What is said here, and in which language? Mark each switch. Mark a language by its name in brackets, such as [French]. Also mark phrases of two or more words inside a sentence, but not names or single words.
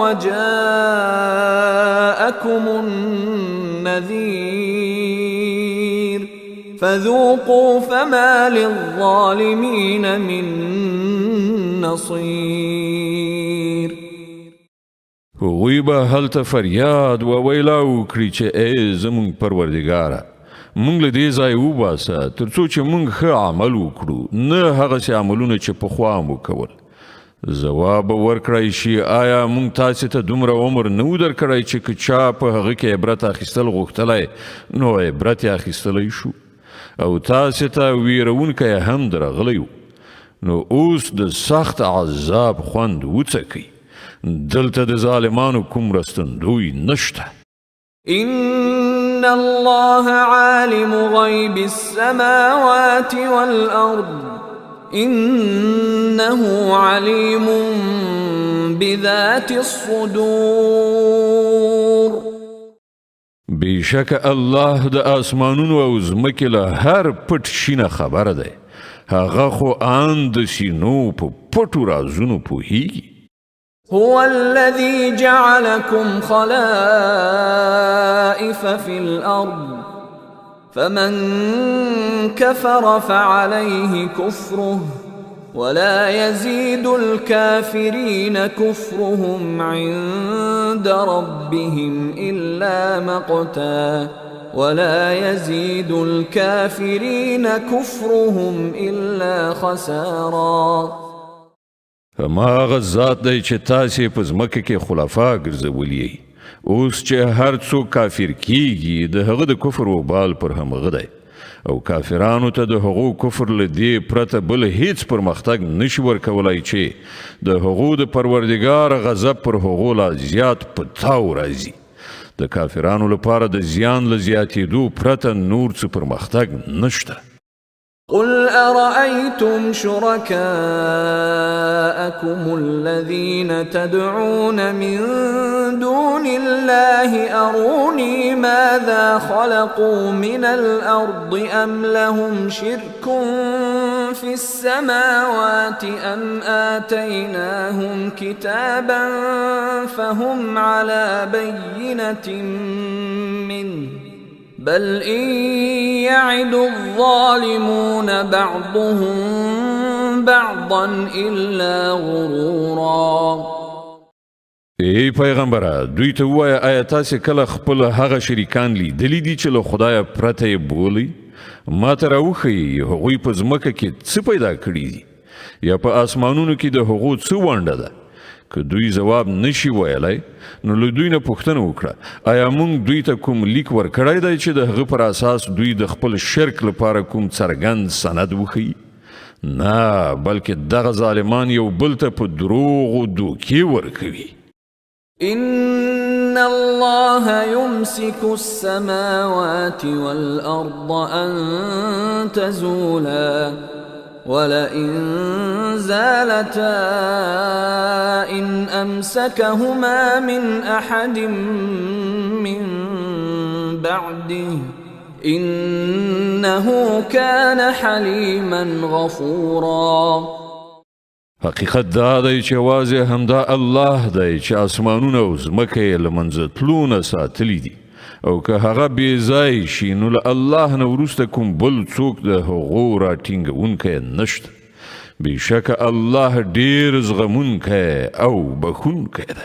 [Arabic] وجاءكم النذير فذوقوا فما للظالمين من نصير. [Pashto] هغوی به هلته فریاد و ویلا وکړي چې ای زموږ پروردګاره موږ له دې ځای وباسه تر څو چې موږ ښه عمل وکړو نه هغسې عملونه چې پخوا مو کول. ځواب ورکړی شي آیا موږ تاسې ته دومره عمر نه و درکړی چې که چا په هغه کې عبرت اخیستل غوښتلی نو عبرت یې اخیستلی شو او تاسې ته ویرونکی هم درغلی و نو اوس د سخت عذاب خوند وڅکئ دلته د ظالمانو کوم رستندوی نشته. [Arabic] إن الله عالم غيب السماوات والأرض إنه عليم بذات الصدور. [Pashto] بیشک الله د آسمانونو او ځمکې له هر پټ شي نه خبره دی هغه خو ان د سینو په پټو رازونو پوهیږي. [Arabic] هو الذي جعلكم خلائف في الأرض فمن كفر فعليه كفره ولا يزيد الكافرين كفرهم عند ربهم إلا مقتا ولا يزيد الكافرين كفرهم إلا خسارا. [Pashto] هماغه ذات دی چې تاسې په ځمکه کې خلفا ګرځولي اوس چې هر څوک کافر کیږي د هغه د کفر وبال پر همغه دی او کافرانو ته د هغو کفر له دې پرته بل هیڅ پرمختګ نشي ورکولای چې د هغو د پروردګار غضب پر هغو لا زیات په تاو راځي. د کافرانو لپاره د زیان له زیاتېدو پرته نور څه پرمختګ نشته. [Arabic] قل أرأيتم شركاءكم الذين تدعون من دون الله أروني ماذا خلقوا من الأرض أم لهم شرك في السماوات أم آتيناهم كتابا فهم على بينة منه بل إن يعد الظالمون بعضهم بعضا إلا غرورا. [Pashto] ای پیغمبره دوی ته ووایه آیا تاسې کله خپل هغه شریکان لیدلی دي چې له خدایه پرته یې بولئ؟ ما ته راوښیي هغوی په ځمکه کې څه پیدا کړي دي یا په اسمانونو کې د هغو څه ونډه ده؟ که دوی جواب نشي ویلای نو له دوی نه پوښتنه وکړه آیا موږ دوی ته کوم لیک ورکړی دی چې د هغه پر اساس دوی د خپل شرک لپاره کوم څرګند سند وښیي؟ نه بلکې دغه ظالمان یو بل ته په دروغو دوکې ورکوي. [Arabic] إن الله يمسك السماوات والأرض أن تزولا ولئن زالتا إن أمسكهما من أحد من بعده إنه كان حليما غفورا. [Pashto] حقیقت دا دی چې یوازې همدا الله دی چې اسمانونه او ځمکه یې له منځه تلو نه ساتلي دي او که هغه بې ځای شي نو له الله نه وروسته کوم بل څوک د هغو راټینګونکی نشته. بېشکه الله ډېر زغمونکی او بخښونکی دی.